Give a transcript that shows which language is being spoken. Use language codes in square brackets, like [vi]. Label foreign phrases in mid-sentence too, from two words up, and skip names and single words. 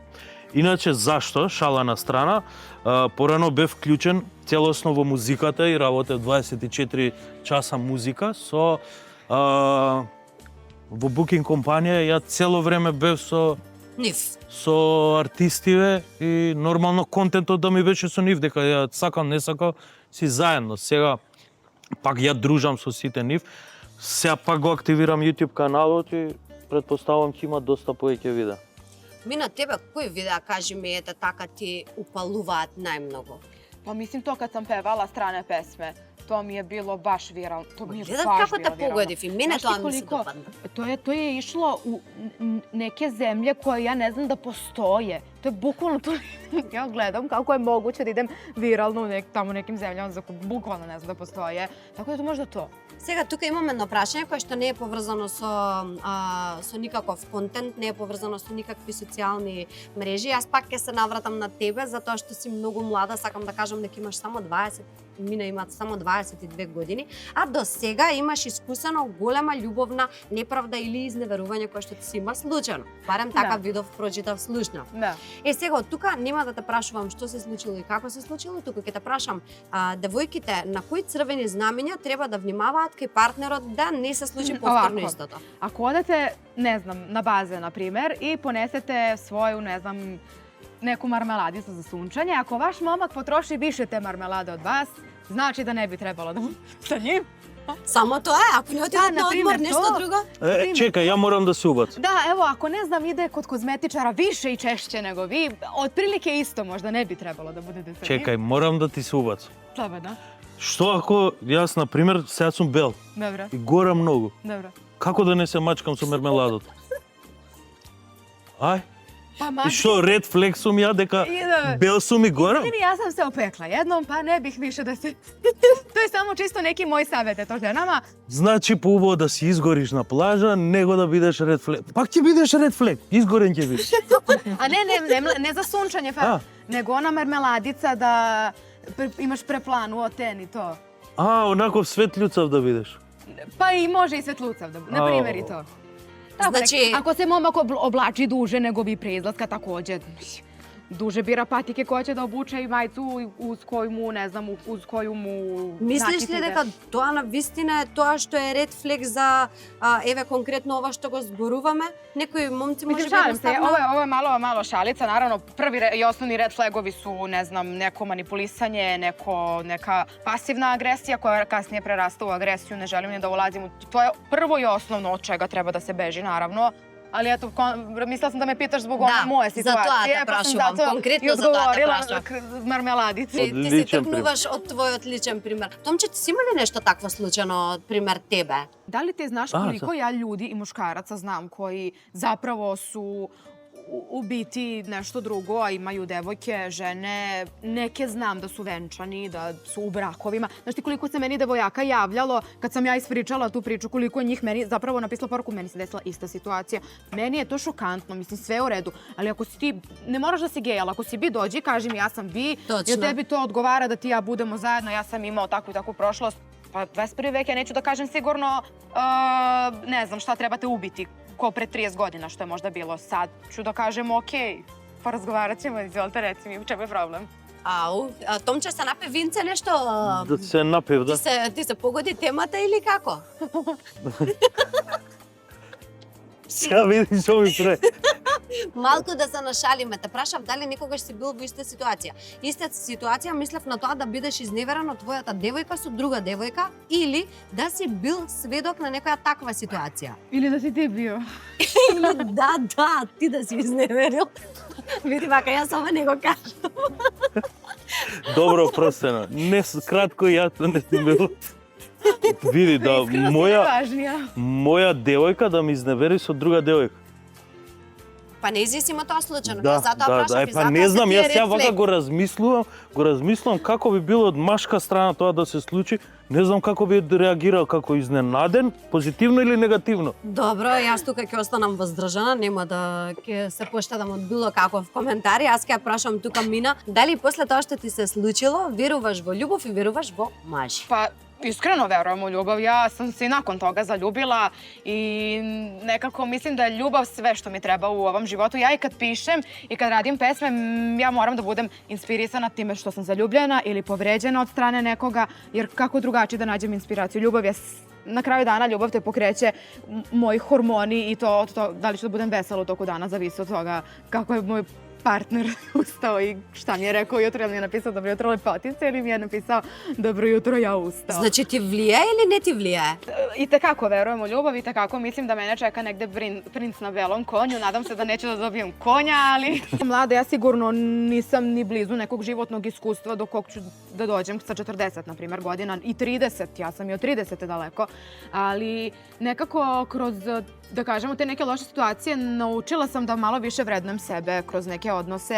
[mk] Иначе зашто, шала на страна, порано бев вклучен целосно во музиката и работев 24 часа музика со во букинг компанија, ја цело време бев со артистиве и нормално контентот да ми беше со нив, дека ја сакам, не сакам, си заедно. Сега пак ја дружам со сите нив, сега пак го активирам YouTube каналот и предпоставам ќе има доста повеќе видеа. Мина, тебе кои видеа, кажи ми, ете така ти упалуваат најмногу? [sr] Па мислим то kad sam pevala strane pesme, to mi je bilo baš viralno. To mi je [mk] Гледам [sr] baš [mk] како [sr] bilo [mk] те [sr] viralno. [mk] погодив и мене [sr] Знаš ti [mk] тоа ми се [sr] koliko- [mk] допадна. [sr] To je išlo u neke zemlje koje ja ne znam da postoje. To je bukvalno to. Ja gledam kako je moguće da idem viralno u tamo nekim zemljama za koje bukvalno ne znam da postoje. Tako da to možda to. [mk] Сега тука имаме едно прашање кое што не е поврзано со никаков контент, не е поврзано со никакви социјални мрежи. Јас пак ќе се навратам на тебе затоа што си многу млада, сакам да кажам дека имаш само 20, Мина има само 22 години, а до сега имаш искусено голема љубовна неправда или изневерување кое што ти се има случајно. Барем така Да. видов, прочитав, слушнав. [sr] Da. [mk] Сега од тука нема да те прашувам што се случило и како се случило, туку ќе те прашам девојките на кои црвени знамења треба да внимаваат кај партнерот да не се случи повторно Овако. истото. [sr] Ako odete, ne znam, na bazen, na primer, i ponesete svoju, ne znam, neku marmeladicu za sunčanje, ako vaš momak potroši više te marmelade od vas, znači da ne bi trebalo da sa njim. [mk] Само тоа е, ако не отидат на например, одмор, нешто тоа. друго? Чекај, ја морам да се убацам. [sr] Da, evo, ako ne znam, ide kod kozmetičara više i češće nego vi, otprilike isto možda ne bi trebalo da budete sa njim. [mk] Чекај, морам да ти се убацам. [sr] Slobodno. [mk] Што ако јас, на пример, сега сум бел [sr] Dobro, [mk] и гора многу, [sr] dobro. [mk] како да не се мачкам со мермеладот? Ај, [sr] Pa [mk] и што, [en] red flag [mk] сум ја дека бел сум и горам? [sr] Izvini, ja sam se opekla jednom, pa ne bih više da se... To je samo čisto neki moj savjet, to ženama. [mk] Значи поубаво да си изгориш на плажа, него да бидеш [en] red flag. [mk] Пак ќе бидеш [en] red flag, [mk] изгорен ќе бидеш. [sr] A ne za sunčanje, A. nego ona marmeladica da imaš preplanu oten i to. [mk] Онаков светљуцав да бидеш. [sr] Pa i može i svetlucav, na primjer i to. Tako Znači- neki, ako se momak oblači duže nego vi pre izlaska, takođe duže bira patike koje će da obuče i majicu uz koju mu, ne znam, uz koju mu... [mk] Мислиш [sr] nakit [mk] ли [sr] ide. [mk] дека тоа на вистина е тоа што е [en] red flag [mk] за еве конкретно ова што го зборуваме? Некои момци може [sr] Mislim, [mk] би [sr] šalim se, jednostavno... ovo je malo šalica, naravno, prvi i osnovni [en] red flagovi [sr] su, ne znam, neko manipulisanje, neka pasivna agresija koja kasnije prerasta u agresiju, ne želim ni da ulazim u to je prvo i osnovno od čega treba da se beži, naravno. Ali eto, mislila sam da me pitaš zbog one moje [mk] za тоа [sr] situacije, [mk] те [sr] pa sam [mk] прашувам, [sr] zato [mk] конкретно [sr] i [mk] за тоа те [sr] odgovorila [mk] прашувам. [sr] marmeladici. [mk] Ти се Одличен тргнуваш од твојот личен пример. Томче, ти си има ли нешто такво случајно од пример тебе? [sr] Da li ti znaš A, koliko ja ljudi i muškaraca znam koji zapravo su u biti nešto drugo, a imaju devojke, žene, neke znam da su venčani, da su u brakovima. Znaš ti koliko se meni devojaka javljalo kad sam ja ispričala tu priču, koliko je njih meni zapravo napisalo poruku, meni se desila ista situacija. Meni je to šokantno, mislim sve u redu, ali ako si ti, ne moraš da si gej, ali ako si bi, dođi, kaži mi ja sam bi, Točno. jer tebi to odgovara da ti i ja budemo zajedno, ja sam imao takvu i takvu prošlost. Pa 21. vek, ja neću da kažem sigurno, ne znam šta trebate ubiti, ko pre 30 godina, što je možda bilo sad. Ću da kažem, okej, porazgovarat ćemo, izvolite, reci mi, u čemu je problem? [mk] Ау, Томче се напе винце нешто? Да се напив, да. Ти се погоди темата или како? Сега видиш што ми пре. Малку да се нашалиме, те прашав дали некогаш си бил во иста ситуација. Иста ситуација мислев на тоа да бидеш изневерен од твојата девојка со друга девојка или да си бил сведок на некоја таква ситуација. [sr] Ili da si ti bio. [mk] Или да, ти да си изневерил. Види вака, јас ова не го кажам. Добро, простено. Не кратко јас не сум бил. Види да Искреност е важнија. моја девојка да ми изневери со друга девојка. Па независимо тоа случајно, Да, затоа да, прашав да, и па затоа не се знам, тие јас сега ред вака флег. го размислувам како би било од машка страна тоа да се случи. Не знам како би реагирал, како изненаден, позитивно или негативно. Добро, јас тука ќе останам воздржана, нема да ќе се поштедам од било каков коментар. Јас ќе ја прашам тука Мина, дали после тоа што ти се случило, веруваш во љубов и веруваш во мажи? [sr] Pa, iskreno verujem u ljubav. Ja sam se i nakon toga zaljubila i nekako mislim da je ljubav sve što mi treba u ovom životu. Ja i kad pišem i kad radim pesme, ja moram da budem inspirisana time što sam zaljubljena ili povređena od strane nekoga, jer kako drugačije da nađem inspiraciju? Ljubav je na kraju dana ljubav te pokreće, moji hormoni i to da li ću da budem vesela u toku dana zavisi od toga kako je moj partner ustao i šta mi je rekao jutro, ili mi je napisao dobro jutro lepotice ili mi je napisao dobro jutro ja ustao. [mk] Значи ти влијае или не ти влијае? [sr] I tekako verujem u ljubav i tekako mislim da mene čeka negde princ na belom konju. Nadam se da neću da dobijem konja, ali... Mlada, ja sigurno nisam ni blizu nekog životnog iskustva do kog ću da dođem sa 40, na primjer, godina i 30. Ja sam i od 30 daleko, ali nekako kroz, da kažemo, te neke loše situacije naučila sam da malo više vrednujem sebe kroz neke odnose.